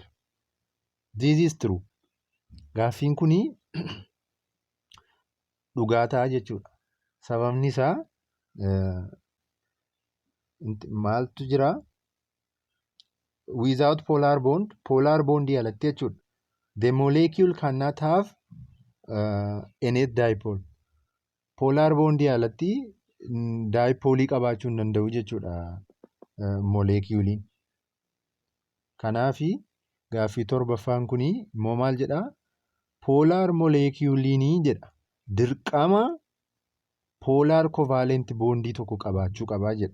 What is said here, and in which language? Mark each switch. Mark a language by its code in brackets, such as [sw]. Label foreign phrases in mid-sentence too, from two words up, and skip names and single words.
[en] This is true. [om] Gaaffiin kuni dhugaa ta'a jechuudha. Sababni isaa maaltu jira? [en] Without polar bond [om] alatti jechuudha. [en] The molecule cannot have a net dipole. Polar bond [om] alatti dipole qabaachuu hin danda'u jechuudha moleculiin. Kanaafi gaaffii torbaffaan kuni immoo maal jedhaa? Polar moleculiinii jedha. Dirqama [en] polar covalent bondii [om] tokko qabaachuu qabaa jedha.